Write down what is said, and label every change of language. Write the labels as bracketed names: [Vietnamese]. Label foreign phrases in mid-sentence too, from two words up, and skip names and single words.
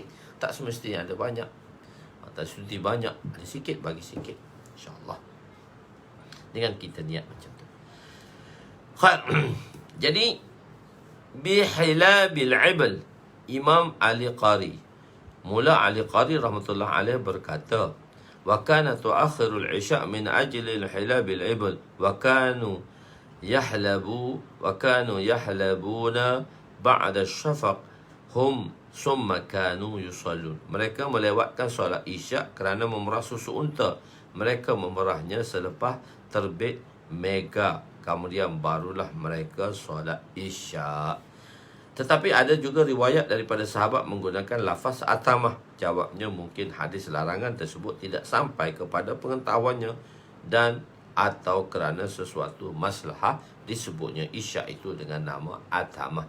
[Malay] Tak semestinya ada banyak. Tak semestinya banyak, ada sikit bagi sikit. InsyaAllah, dengan kita niat macam tu. Jadi [Arabic] بحلاب الإبل, [Malay] Imam Ali Qari, Mula Ali Qari [Arabic] رحمة الله عليه [Malay] berkata, [Arabic] وكان تأخير العشاء من أجل حلاب الإبل وكانوا يحلبونها بعد الشفق ثم كانوا يصلون. [Malay] Mereka melewatkan solat isyak kerana memerah susu unta. Mereka memerahnya selepas terbit mega, kemudian barulah mereka solat isyak. Tetapi ada juga riwayat daripada sahabat menggunakan lafaz atamah. Jawabnya, mungkin hadis larangan tersebut tidak sampai kepada pengetahuannya dan atau kerana sesuatu maslahah disebutnya isyak itu dengan nama atamah.